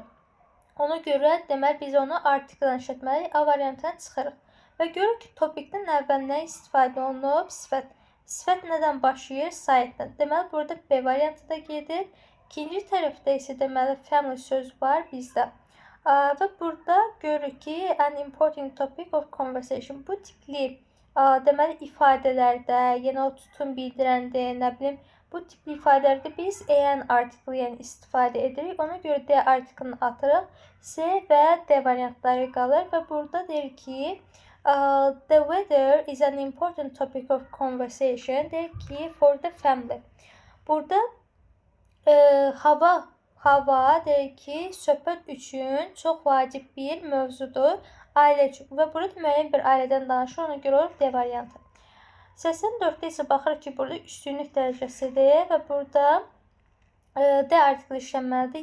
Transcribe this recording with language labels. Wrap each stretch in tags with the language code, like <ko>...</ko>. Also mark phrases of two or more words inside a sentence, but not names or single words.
<az>Ona görə deməli biz onu artikldan işlətməliyik, A variantına çıxırıq. Və görürük ki, topikdən əvvəl nə istifadə olunub? Sifət. Sifət nədən başlayır? Saytdan. Deməli burada B variantı da gedir. İkinci tərəfdə isə deməli family sözü var bizdə. Və burada görürük ki,</az> <en>an important topic of conversation.</en> <az>Bu tipli deməli ifadələrdə, yəni o tutum bildirəndir, nə bilim, bu tipli ifadələrdə biz an artiklı yəni istifadə edirik. Ona görə D artiklını atırıq. C və D variantları qalır və burada deyir ki,</az> <en>the weather is an important topic of conversation.</en> <az>Deyir ki,</az> <en>for the family.</en> <az>Burada hava deyir ki, söhbət üçün çox vacib bir mövzudur ailə üçün. Və burada müəyyən bir ailədən danışır, ona görə olur D variantı. 84-də isə baxırıq ki, burada üstünlük dərəcəsidir və burada D artikli işlənməlidir.</az>